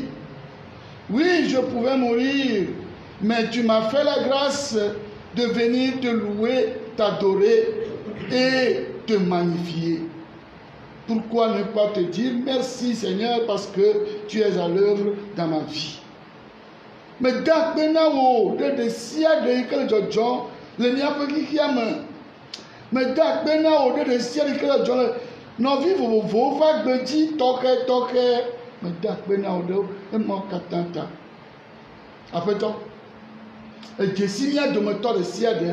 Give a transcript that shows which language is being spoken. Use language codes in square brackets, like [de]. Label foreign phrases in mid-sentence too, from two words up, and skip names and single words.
[fr] Oui, je pouvais mourir, mais tu m'as fait la grâce de venir te louer, t'adorer et te magnifier. Pourquoi ne pas te dire merci Seigneur parce que tu es à l'œuvre dans ma vie. [ee] meda kpe na wo ɖe sia ɖe yi ke le dzɔdzɔm le míaƒe xixia me. Meda kpe na wo ɖe sia ɖe yi ke le dzɔdzɔm le nɔvi vovovowo ƒe agbe dzi tɔxɛtɔxɛ. Meda kpe na wo ɖe emawo katã ta. Aƒetɔ, edzesi mía dometɔ ɖe sia ɖe.